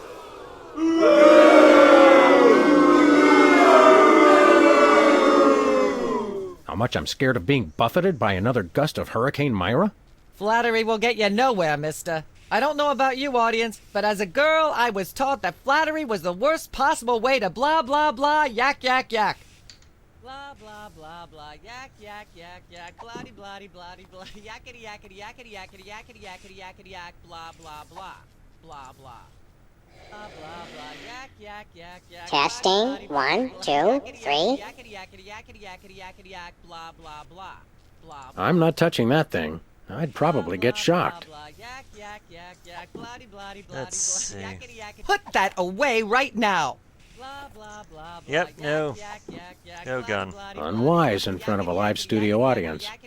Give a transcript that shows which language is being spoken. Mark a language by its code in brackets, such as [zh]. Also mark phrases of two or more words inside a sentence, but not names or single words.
[en] How much I'm scared of being buffeted by another gust of Hurricane Myra? Flattery will get you nowhere, mister. I don't know about you, audience, but as a girl, I was taught that flattery was the worst possible way to blah, blah, blah, yak, yak, yak. Blah, blah, blah, blah, yak, yak, yak, yak, blah-de, blah-de, blah-de, blah, yakety, yakety, yakety, yakety, yakety, yakety, yakety, yak, blah, blah, blah, blah, blah. Blah, blah, blah, yak, yak, yak, yak. Testing. 1, 2, 3. Yakety, yakety, yakety, yakety, yakety, yak, blah, blah, blah, blah, blah. I'm not touching that thing. I'd probably get shocked. Let's see. Put that away right now. Yep, no. No gun. Unwise in front of a live studio audience.